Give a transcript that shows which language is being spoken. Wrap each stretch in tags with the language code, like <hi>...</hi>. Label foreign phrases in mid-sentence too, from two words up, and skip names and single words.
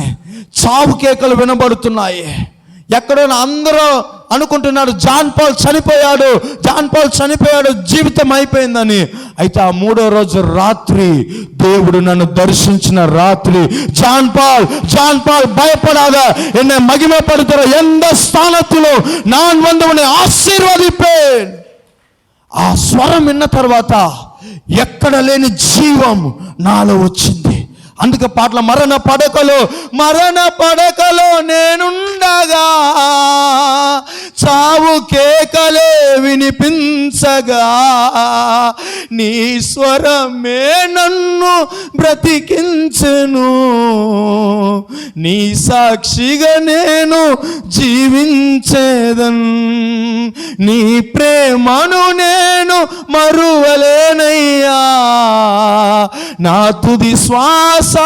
<te>చావు కేకలు వినబడుతున్నాయి. ఎక్కడో అందరూ అనుకుంటున్నారు జాన్ పాల్ చనిపోయాడు, జీవితం అయిపోయిందని. అయితే ఆ 3వ రోజు రాత్రి దేవుడు నన్ను దర్శించిన రాత్రి, జాన్ పాల్</te> <ta>பயப்படாத, என்னை மகிமைப்படுத்துற எந்த ஸ்தானத்திலும் நான் வந்து உன்னை ஆசீர்வதிப்பேன்.</ta> <te>ఆ స్వరం విన్న తర్వాత ఎక్కడ లేని జీవం నాలో వచ్చింది. అందుకే పాటల మరణ పడకలో నేనుండగా చావు కేకలే వినిపించగా నీ స్వరమే నన్ను బ్రతికించెను, నీ సాక్షిగా నేను జీవించేదన్, నీ ప్రేమను నేను మరువలేనయ్యా, నా తుది శ్వాస</te>